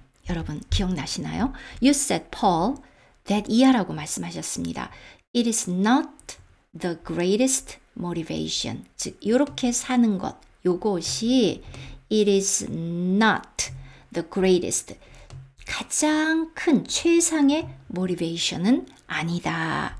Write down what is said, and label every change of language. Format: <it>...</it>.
<ko>여러분 기억나시나요?</ko> <en>You said, Paul, that</en> <ko>이하라고 말씀하셨습니다.</ko> <en>It is not the greatest motivation.</en> <ko>즉 이렇게 사는 것, 요것이</ko> <en>it is not the greatest.</en> <ko>가장 큰 최상의 motivation은 아니다.</ko>